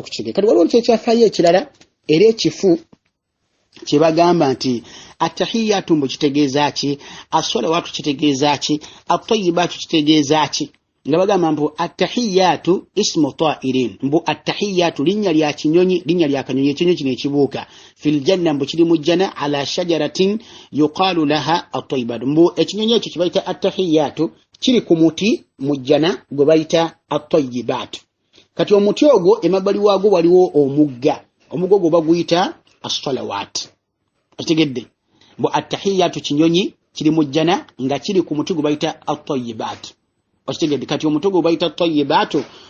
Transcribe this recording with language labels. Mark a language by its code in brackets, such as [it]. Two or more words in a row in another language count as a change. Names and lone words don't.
[lg] okukitegeera kati waliwo kyekyafayo ekirala era ekifu kibagamba nti attahiyatu mbu kitegeeza ki as-salawatu kitegeeza ki at-tayyibatu kitegeeza ki nga bagamba mbu [ar] attahiyatu ismu ta'irin [lg] mbu attahiyatu linnya lya kinyonyi linnya lya kanyonyi ekinyonyi kino ekibuuka [ar] fil janna [lg] mbu kiri mu janna [ar] ala shajaratin yuqalu laha at-tayyibatu [lg] mbu ekinyonyi ekyo kibayita attahiyatu kiri ku muti mu janna gwe bayita at-tayyibatu kati omuti ogwo emabbali waagwo waliwo omugga ogwo baguyita as-salawat ategedde bo attahiyatu kinyonyi kiri mu janna nga kiri ku muti gwe bayita at-tayyibat ategedde kati omuti gwe bayita at-tayyibat